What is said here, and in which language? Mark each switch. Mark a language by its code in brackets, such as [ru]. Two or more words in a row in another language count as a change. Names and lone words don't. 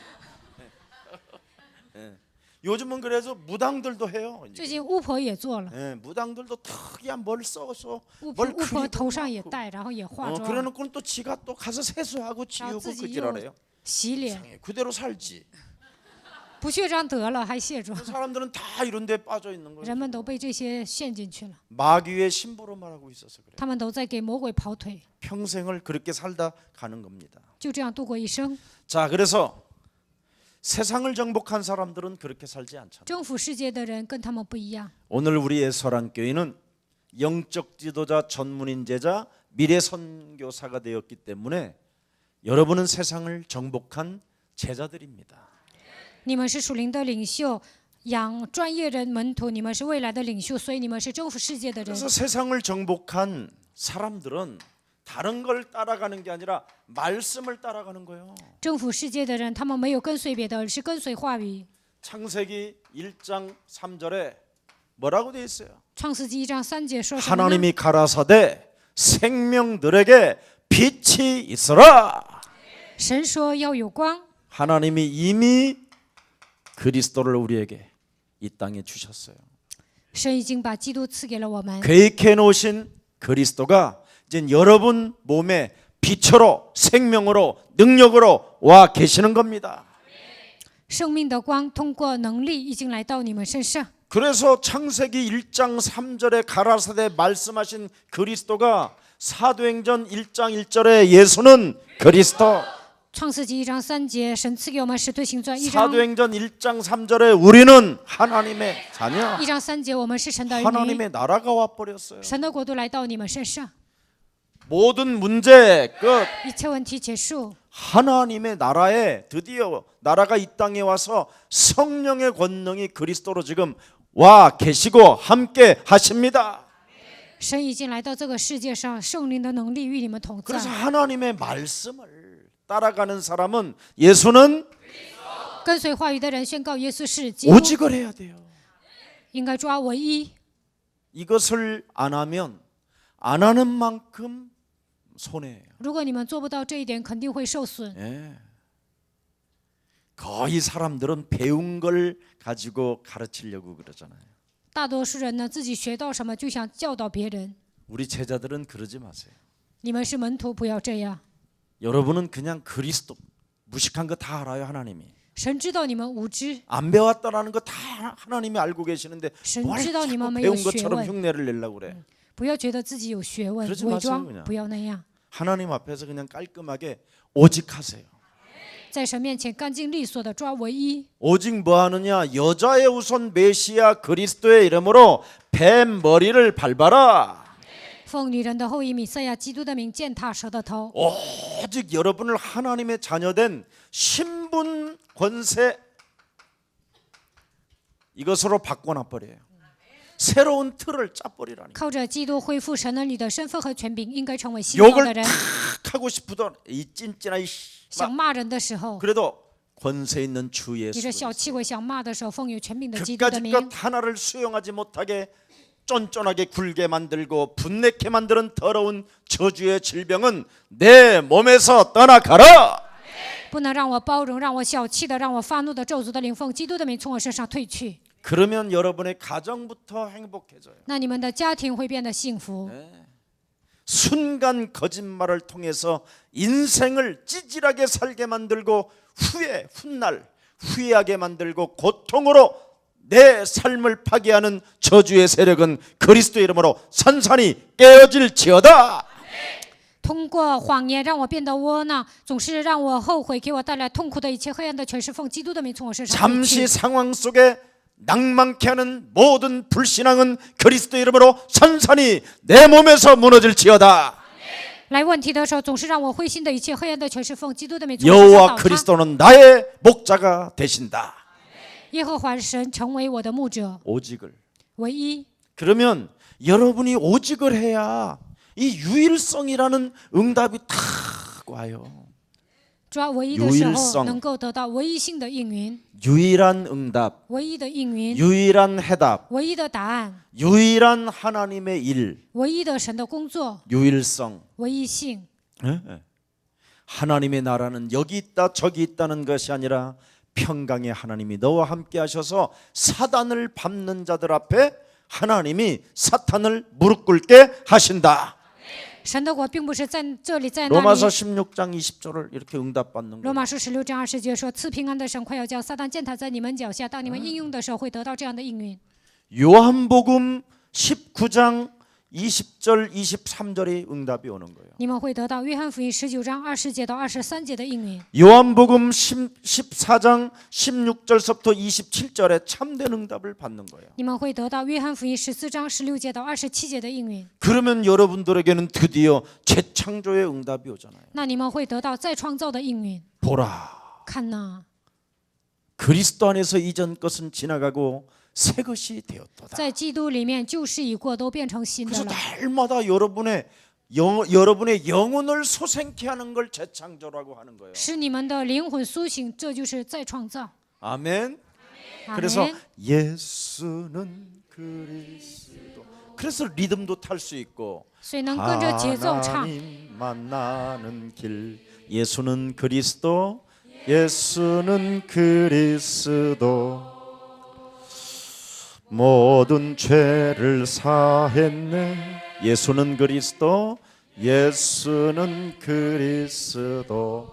[ko] 요즘은 그래서 무당들도 해요. [zh] 最 [ko] 이제. [zh] 近巫婆也做了， [ko] 예, 무당들도 특이한 뭘 써서 [zh] 巫婆 [ko] 뭘 [zh] 巫婆 [ko] 그리고 [zh] 头上也 [ko] 막 [zh] 戴，然后也化妆， [ko] 그래놓고는 또 지가 또 가서 세수하고 [zh] 然后 [ko] 지우고 [zh] 自己 [ko] 그 [zh] 又 [ko] 지랄해요. [zh] 洗脸， [ko] 예, 그대로 살지. [zh] 不血章得了还卸妆， [ko] 사람들은 다 이런 데 빠져 있는 거예요. [zh] 人们都被这些陷进去了， [ko] 마귀의 신부로 말하고 있어서 그래요. [zh] 他们都在给魔鬼跑腿， [ko] 평생을 그렇게 살다 가는 겁니다. [zh] 就这样度过一生。 [ko] 자, 그래서 세상을 정복한 사람들은 그렇게 살지 않잖아요. [zh] 征服世界的人跟他们不一样。 [ko] 오늘 우리의 설안교회는 영적 지도자, 전문인 제자, 미래 선교사가 되었기 때문에 여러분은 세상을 정복한 제자들입니다. [zh] 你们是属灵的领袖，养专业人门徒，你们是未来的领袖，所以你们是征服世界的人。 [ko] 그래서 세상을 정복한 사람들은 다른 걸 따라가는 게 아니라 말씀을 따라가는 거예요. [zh] 征服世界的人，他们没有跟随别的，而是跟随话语。 [ko] 창세기 1장 3절에 뭐라고 되어 있어요? [zh] 创世纪1章3节说什么呢？ [ko] 하나님이 가라사대 생명들에게 빛이 있어라. [zh] 神说要有光， [ko] 하나님이 이미 그리스도를 우리에게 이 땅에 주셨어요. [zh] 神已经把基督赐给了我们。 [ko] 계획해 놓으신 그리스도가 이제 여러분 몸에 빛으로 생명으로 능력으로 와 계시는 겁니다. [zh] 生命的光通过能力已经来到你们身上。 [ko] 그래서 창세기 1장 3절에 가라사대 말씀하신 그리스도가 사도행전 1장 1절에 예수는 그리스도. [zh] 创世纪1章3节，神赐给我们使徒行传1章 [ko] 사도행전 1장 3절에 우리는 하나님의 자녀. [zh] 1章3节，我们是神的儿女， [ko] 하나님의 나라가 와 버렸어요. [zh] 神的国度来到你们身上， [ko] 모든 문제 끝. [zh] 一切问题结束。 [ko] 하나님의 나라에 드디어 나라가 이 땅에 와서 성령의 권능이 그리스도로 지금 와 계시고 함께 하십니다. [zh] 神已经来到这个世界上，圣灵的能力与你们同 [ko] 그래서 [zh] 在。 [ko] 하나님의 말씀을 따라가는 사람은 예수는 [zh] 跟随话语的人宣告耶稣是基督， [ko] 오직을 해야 돼요. [zh] 应该抓唯一。 [ko] 이것을 안 하면 안 하는 만큼 손해예요. [zh] 如果你们做不到这一点，肯定会受损。 [ko] 예. 거의 사람들은 배운 걸 가지고 가르치려고 그러잖아요. [zh] 大多数人呢，自己学到什么就想教导别人。 [ko] 우리 제자들은 그러지 마세요. [zh] 你们是门徒，不要这样。 [ko] 여러분은 그냥 그리스도 무식한 거 다 알아요. 하나님이 [zh] 神知道你们无知， [ko] 안 배웠다라는 거 다 하나님이 알고 계시는데 [zh] 神 [ko] 뭘 [zh] 知道你 [ko] 자꾸 [zh] 们没有 [ko] 배운 [zh] 学 [ko] 것처럼 [zh] 问。 [ko] 흉내를 내려고 그래. [zh] 不要觉得自己有学问， [ko] 그러지 [zh] 伪 [ko] 마세요 [zh] 装 [ko] 그냥 ， [zh] 不要那样。 [ko] 하나님 앞에서 그냥 깔끔하게 오직하세요. [zh] 在神面前干净利索的抓唯一。 [ko] 오직 뭐 하느냐? 여자의 우선 메시아 그리스도의 이름으로 뱀 머리를 밟아라. [zh] 奉女人的后裔米赛亚基督的名践踏蛇的头。 [ko] 오직 여러분을 하나님의 자녀된 신분 권세 이것으로 바꿔놔 버려요. 새로운 틀을 짜버리라니. [zh] 靠着基督恢复神儿女的身份和权柄，应该成为新造的 [ko] 욕을 [zh] 人。 [ko] 탁 하고 싶으던 이 찐찐아 이 [zh] 想骂人的时候， [ko] 그래도 권세 있는 주 [zh] 你 [ko] 예수 [zh] 这小气鬼想骂的时候，奉有权柄的基督的 [ko] 그까짓 [zh] 名， [ko] 것 하나를 수용하지 못하게 쫀쫀하게 굴게 만들고 분내게 만드는 더러운 저주의 질병은 내 몸에서 떠나가라. [zh] 不能让我包容，让我小气的，让我发怒的咒诅的灵，奉基督的名从我身上退去。 [ko] 그러면 여러분의 가정부터 행복해져요. [zh] 那你们的家庭会变得幸福。 [ko] 순간 거짓말을 통해서 인생을 찌질하게 살게 만들고 후회, 훗날 후회하게 만들고 고통으로 내 삶을 파괴하는 저주의 세력은 그리스도의 이름으로 산산이 깨어질지어다. [zh] 通过谎言让我变得窝囊，总是让我后悔，给我带来痛苦的一切黑暗的权势，奉基督的名从我身上退 [ko] 잠시 [zh] 去。 [ko] 상황 속에 낭만케 하는 모든 불신앙은 그리스도의 이름으로 산산이 내 몸에서 무너질지어다. [zh] 来问题的时候，总是让我灰心的一切黑暗的权势，奉基督的名从我身上 [ko] 여호와 [zh] 倒塌。 [ko] 그리스도는 나의 목자가 되신다. [zh] 耶和华神成为我的牧者， [ko] 오직을. [zh] 唯一。 [ko] 그러면 여러분이 오직을 해야 이 유일성이라는 응답이 탁 와요. [zh] 主要唯一的时 [ko] 유일성 [zh] 候能够得到唯一性的应允， [ko] 유일한 응답, [zh] 唯一的应允， [ko] 유일한 해답, [zh] 唯一的答案， [ko] 유일한 하나님의 일, [zh] 唯一的神的工作， [ko] 유일성. [zh] 唯一性。 [ko] 하나님의 나라는 여기 있다 저기 있다는 것이 아니라 평강의 하나님이 너와 함께 하셔서 사단을 밟는 자들 앞에 하나님이 사탄을 무릎 꿇게 하신다. [zh] 神的国并不是在这里，在那 [ko] 로마서 [zh] 里。 [ko] 16장 20절을 이렇게 응답받는 [zh] 罗 [ko] 거예요. [zh] 马书16章20节说：“赐平安的神快要将撒旦践踏在你们脚下，当你们应用的时候，会得到这样的应允。” [ko] 요한복음 19장 20절 23절의 응답이 오는 거예요. [zh] 你们会得到约翰福音19章20节到23节的应允。 [ko] 요한복음 14장 16절서부터 27절에 참된 응답을 받는 거예요. [zh] 你们会得到约翰福音14章16节到27节的应允。 [ko] 그러면 여러분들에게는 드디어 재창조의 응답이 오잖아요. [zh] 那你们会得到再创造的应允。 [ko] 보라, [zh] 看哪， [ko] 그리스도 안에서 이전 것은 지나가고 새 것이 되었도다. [zh] 在基督里面旧事已过，都变成新的 [ko] 그래서 [zh] 了。 [ko] 날마다 여러분의 영혼을 소생케 하는 걸 재창조라고 하는 거예요. [zh] 使你们的灵魂苏醒，这就是再创造。 [ko] 아멘. [zh] 阿 [ko] 그래서 [zh] 门。 [ko] 예수는 그리스도. 그래서 리듬도 탈 수 있고 [zh] 所以能跟着节奏唱。 [ko] 하나님 만나는 길. 예수는 그리스도. 예수는 그리스도. 모든 죄를 사했네. 예수는 그리스도. 예수는 그리스도.